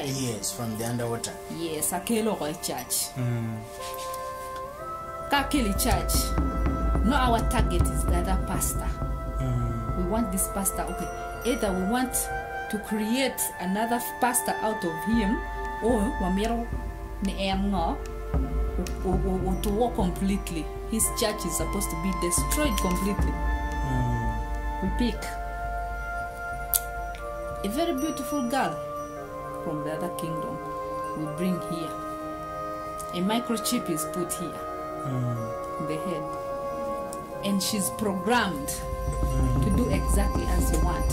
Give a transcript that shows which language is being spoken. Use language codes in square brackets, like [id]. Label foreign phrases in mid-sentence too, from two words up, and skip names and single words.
[en] Yes, from the underwater. Yes, Akelo Church. Kakeli Church. No, our target is the other pastor. We want this pastor. Okay. Either we want to create another pastor out of him, or [ach] wamiro ni engo, [en] or to walk completely. His church is supposed to be destroyed completely. We pick a very beautiful girl from the other kingdom. We bring here. A microchip is put here in the head, and she's programmed to do exactly as you want.